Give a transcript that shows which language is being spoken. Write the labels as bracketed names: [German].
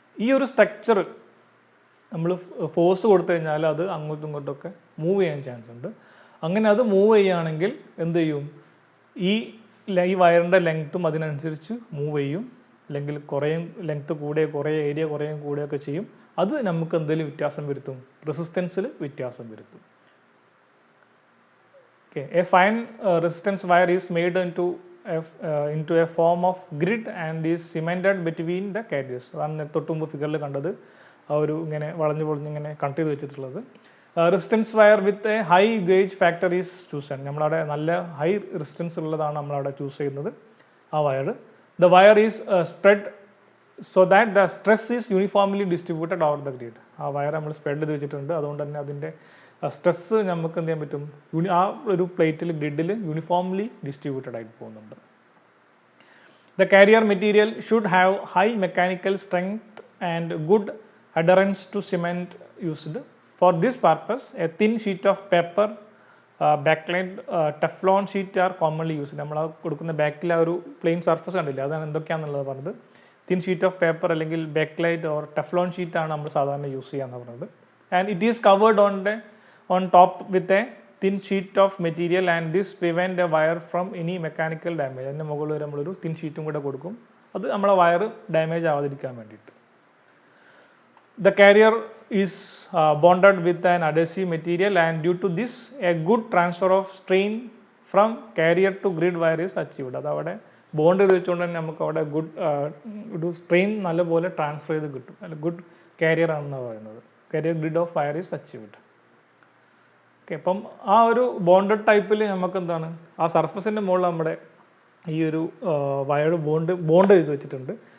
[Malayalam] ഈ ഒരു സ്ട്രക്ചർ നമ്മൾ ഫോഴ്സ് കൊടുത്തു കഴിഞ്ഞാൽ അത് അങ്ങോട്ടും ഇങ്ങോട്ടൊക്കെ മൂവ് ചെയ്യാൻ ചാൻസ് ഉണ്ട്. അങ്ങനെ അത് മൂവ് ചെയ്യുകയാണെങ്കിൽ എന്ത് ചെയ്യും, ഈ വയറിൻ്റെ ലെങ്ത്തും അതിനനുസരിച്ച് മൂവ് ചെയ്യും, അല്ലെങ്കിൽ കുറേയും ലെങ്ത്ത് കൂടുകയും കുറേ ഏരിയ കുറേയും കൂടുകയൊക്കെ ചെയ്യും. അത് നമുക്ക് എന്തെങ്കിലും വ്യത്യാസം വരുത്തും, റെസിസ്റ്റൻസിൽ വ്യത്യാസം വരുത്തും. [English] Okay, a fine resistance wire is made into a form of grid and is cemented between the carriers. [Malayalam] അതാണ് തൊട്ട് മുമ്പ് ഫിഗറിൽ കണ്ടത്, ആ ഒരു ഇങ്ങനെ വളഞ്ഞ് ഇങ്ങനെ കണക്ട് ചെയ്ത് വെച്ചിട്ടുള്ളത്. [English] Resistance wire with a high gauge factor is chosen. [Malayalam] നമ്മളവിടെ നല്ല ഹൈ റെസിസ്റ്റൻസ് ഉള്ളതാണ് നമ്മളവിടെ ചൂസ് ചെയ്യുന്നത് ആ wire. [English] The wire is spread so that the stress is uniformly distributed over the grid. [Malayalam] ആ വയർ നമ്മൾ സ്പ്രെഡ് ചെയ്ത് വെച്ചിട്ടുണ്ട്, അതുകൊണ്ട് തന്നെ അതിൻ്റെ സ്ട്രെസ്സ് നമുക്ക് എന്ത് ചെയ്യാൻ പറ്റും, ആ ഒരു പ്ലേറ്റിൽ ഗ്രിഡിൽ യൂണിഫോംലി ഡിസ്ട്രിബ്യൂട്ടഡ് ആയിട്ട് പോകുന്നുണ്ട്. [English] The carrier material should have high mechanical strength and good adherence to cement used. For this purpose, a thin sheet of paper, Bakelite, Teflon sheet are commonly use. [Malayalam] നമ്മൾ ആ കൊടുക്കുന്ന ബാക്കിൽ ആ ഒരു പ്ലെയിൻ സർഫസ് കണ്ടില്ല, അതാണ് എന്തൊക്കെയാണെന്നുള്ളത് പറഞ്ഞത്. തിൻ ഷീറ്റ് ഓഫ് പേപ്പർ അല്ലെങ്കിൽ ബാക്ക്ലൈറ്റ് ഓർ ടെഫ്ലോൺ ഷീറ്റാണ് നമ്മൾ സാധാരണ യൂസ് ചെയ്യാന്ന് പറഞ്ഞത്. [English] And it is covered on top with a thin sheet of material and this prevent a wire from any mechanical damage. [Malayalam] അതിൻ്റെ മുകളിൽ വരെ നമ്മളൊരു തിൻ ഷീറ്റും കൂടെ കൊടുക്കും, അത് നമ്മളെ വയർ ഡാമേജ് ആവാതിരിക്കാൻ വേണ്ടിയിട്ട്. [English] The carrier is bonded with an adhesive material and due to this a good transfer of strain from carrier to grid wire is achieved. [Malayalam] അത് അവിടെ ബോണ്ട് ചെയ്ത് വെച്ചുകൊണ്ട് തന്നെ നമുക്ക് അവിടെ ഒരു സ്ട്രെയിൻ നല്ലപോലെ ട്രാൻസ്ഫർ ചെയ്ത് കിട്ടും. അല്ല, ഗുഡ് കാരിയർ ആണെന്ന് പറയുന്നത്. [English] Carrier grid of wire is achieved. [Malayalam] Okay, അപ്പം ആ ഒരു ബോണ്ടഡ് ടൈപ്പിൽ നമുക്ക് എന്താണ്, ആ സർഫസിൻ്റെ മുകളിൽ നമ്മുടെ ഈ ഒരു വയർ ബോണ്ട് ചെയ്ത് വെച്ചിട്ടുണ്ട്.